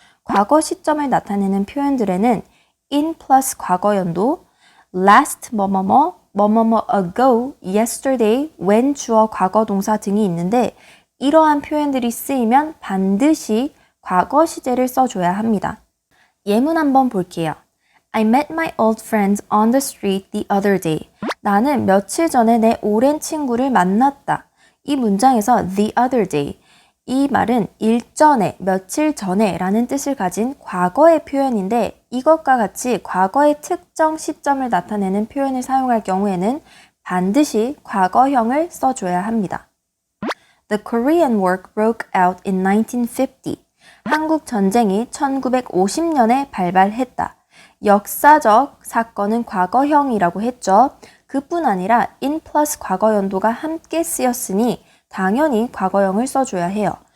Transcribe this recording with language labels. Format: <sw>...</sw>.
<ko>과거 시점을 나타내는 표현들에는 in 플러스 과거 연도, last 뭐뭐뭐 ago, yesterday, when 주어 과거 동사 등이 있는데 이러한 표현들이 쓰이면 반드시 과거 시제를 써줘야 합니다. 예문 한번 볼게요.</ko> <en>I met my old friends on the street the other day.</en> <ko>나는 며칠 전에 내 오랜 친구를 만났다. 이 문장에서 the other day. 이 말은 일전에, 며칠 전에 라는 뜻을 가진 과거의 표현인데 이것과 같이 과거의 특정 시점을 나타내는 표현을 사용할 경우에는 반드시 과거형을 써줘야 합니다.</ko> <en>The Korean War broke out in 1950.</en> <ko>한국 전쟁이 1950년에 발발했다. 역사적 사건은 과거형이라고 했죠. 그뿐 아니라 in 플러스 과거 연도가 함께 쓰였으니 당연히 과거형을 써줘야 해요.</ko>